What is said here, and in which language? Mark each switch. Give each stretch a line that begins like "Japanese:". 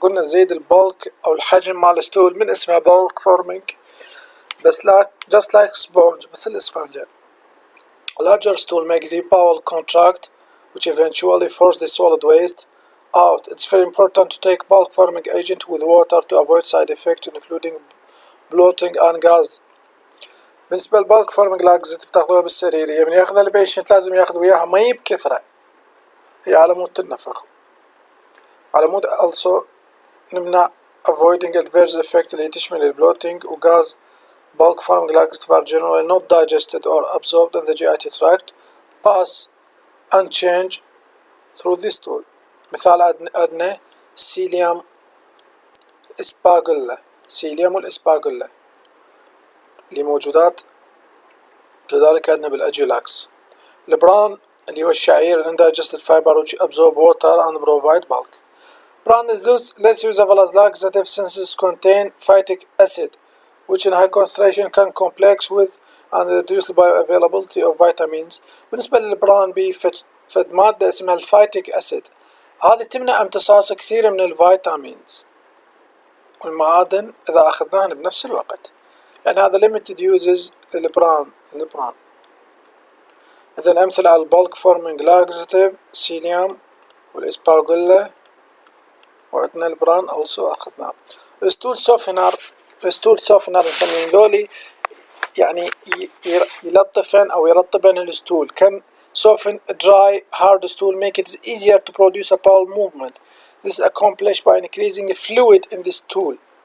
Arabic: قلنا زيد البالك أو الحجم مال الستول من اسمها bulk forming، بس
English: just like sponge
Arabic: مثل الإسفنجة.
English: Larger stool make the bowel contract which eventually force the solid waste out. It's very important to take bulk forming agent with water to avoid side effects including bloating and gas.
Arabic: بالنسبة للبالك فورمينج لاكزيتيف تاخذوها بالسريرية، من ياخذها البيشنت لازم ياخذ وياها مي بكثرة، هي على مود تنفخ، على مود also نمنع
English: avoiding adverse effect
Arabic: اللي تشمل البلوتينج وغاز.
English: Bulk forming laxative are generally not digested or absorbed in the GI tract, pass unchanged through the stool.
Arabic: مثال عندنا سيليوم اسباغولا، سيليوم والاسباغولا اللي موجودات كذلك عندنا بالأجيلاكس. البران اللي هو الشعير
English: undigested fiber which absorb water and provide bulk. Bran is less usable as laxative since it contains phytic acid which in high concentration can complex with and reduce the bioavailability of vitamins.
Arabic: بالنسبة للبران فد مادة اسمها الفايتيك أسيد، هذه تمنع امتصاص كثير من الفيتامينز والمعادن إذا أخذناهن بنفس الوقت، يعني هذا
English: limited uses
Arabic: للبران. إذن أمثلة على البالك فورمينج لاكزيتيف سيليوم والإسباغولا، وعندنا البران also أخذناه. الستول سوفنر نسميهم ذولي، يعني يلطفن أو يرطبن الستول.
English: can soften a dry hard stool, make it easier to produce a bowel movement. This is accomplished by increasing fluid in the stool.